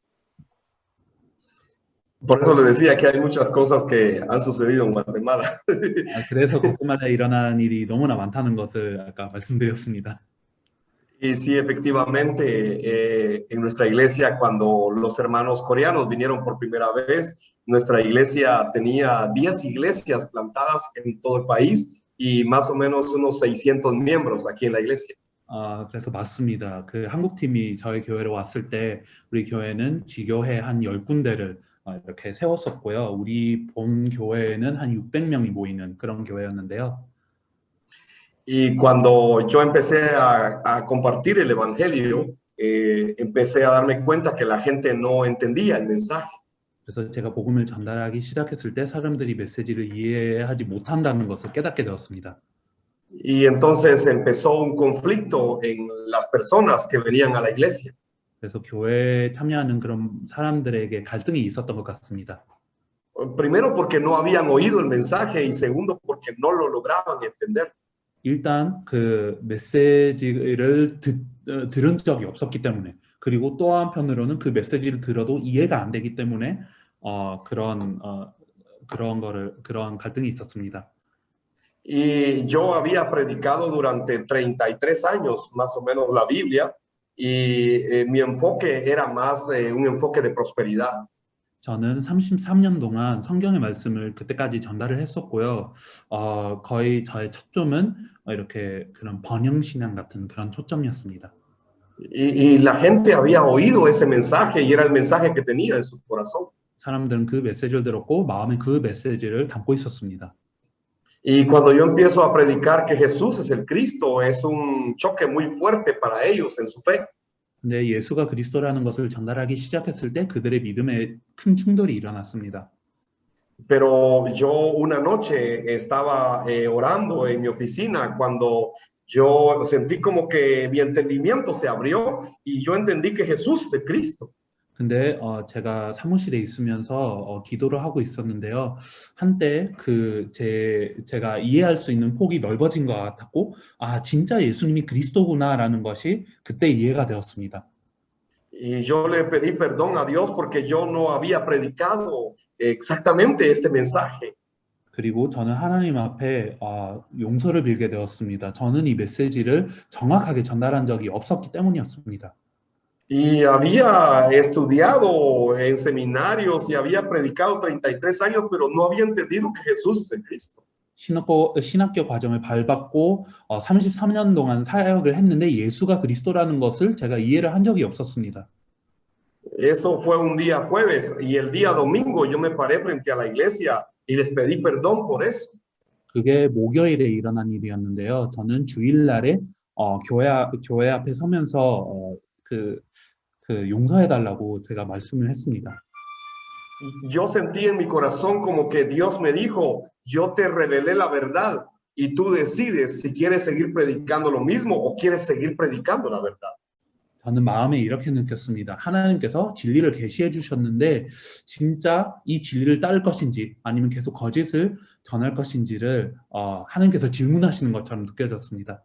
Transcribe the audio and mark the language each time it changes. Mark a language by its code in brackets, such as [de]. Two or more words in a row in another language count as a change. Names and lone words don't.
[es] Por eso le decía que hay muchas cosas que han sucedido en Guatemala. [ko] 그래서 고구마에 일어난 일이 너무나 많다는 것을 아까 말씀드렸습니다. [es] Y sí, efectivamente, en nuestra iglesia, cuando los hermanos coreanos vinieron por primera vez, nuestra iglesia tenía 10 iglesias plantadas en todo el país y más o menos unos 600 miembros aquí en la iglesia. [ko] 그래서 맞습니다. 그 한국팀이 저희 교회로 왔을 때 우리 교회는 지교회 한 10군데를 이렇게 세웠었고요. 우리 본 교회에는 한 600명이 모이는 그런 교회였는데요. [es] Y cuando yo empecé a compartir el evangelio, empecé a darme cuenta que la gente no entendía el mensaje. [ko] 그래서 제가 복음을 전달하기 시작했을 때 사람들이 메시지를 이해하지 못한다는 것을 깨닫게 되었습니다. [es] Y entonces empezó un conflicto en las personas que venían a la iglesia. [ko] 그래서 교회에 참여하는 그런 사람들에게 갈등이 있었던 것 같습니다. [es] Primero porque no habían oído el mensaje y segundo porque no lo lograban entender. [ko] 일단 그 메시지를 들은 적이 없었기 때문에, 그리고 또 한편으로는 그 메시지를 들어도 이해가 안 되기 때문에 그런 갈등이 있었습니다. [es] Y yo había predicado durante 33 años más o menos la Biblia y mi enfoque era más un enfoque de prosperidad. [ko] 저는 33년 동안 성경의 말씀을 그때까지 전달을 했었고요. 거의 저의 초점은 이렇게 그런 번영신앙 같은 그런 초점이었습니다. [es] Y la gente había oído ese mensaje y era el mensaje que tenía en su corazón. [ko] 사람들은 그 메시지를 들었고 마음에 그 메시지를 담고 있었습니다. [es] Y cuando yo empiezo a predicar que Jesús es el Cristo, es un choque muy fuerte para ellos en su fe. [ko] 근데 예수가 그리스도라는 것을 전달하기 시작했을 때 그들의 믿음에 큰 충돌이 일어났습니다. [es] Pero yo una noche estaba orando en mi oficina cuando yo sentí como que mi entendimiento se abrió y yo entendí que Jesús es el Cristo. [ko] 근데 제가 사무실에 있으면서 기도를 하고 있었는데요. 한때 제가 이해할 수 있는 폭이 넓어진 것 같았고, 진짜 예수님이 그리스도구나라는 것이 그때 이해가 되었습니다. [es] Y yo le pedí perdón a Dios porque yo no había predicado exactamente este mensaje. [ko] 그리고 저는 하나님 앞에 용서를 빌게 되었습니다. 저는 이 메시지를 정확하게 전달한 적이 없었기 때문이었습니다. [es] Y había estudiado en seminarios y había predicado 33 años, pero no había entendido que Jesús es el Cristo. [ko] 신학교 과정을 밟았고 33년 동안 사역을 했는데 예수가 그리스도라는 것을 제가 이해를 한 적이 없었습니다. [es] Eso fue un día jueves y el día domingo yo me paré frente a la iglesia y les pedí perdón por eso. [ko] 그게 목요일에 일어난 일이었는데요. 저는 주일날에 교회 앞에 서면서 그 용서해달라고 제가 말씀을 했습니다. [es] Yo sentí en mi corazón como que Dios me dijo, yo te revelé la verdad y tú decides si quieres seguir predicando lo mismo o quieres seguir predicando la verdad. [ko] 저는 마음에 이렇게 느꼈습니다. 하나님께서 진리를 계시해 주셨는데 진짜 이 진리를 따를 것인지 아니면 계속 거짓을 전할 것인지를 하나님께서 질문하시는 것처럼 느껴졌습니다.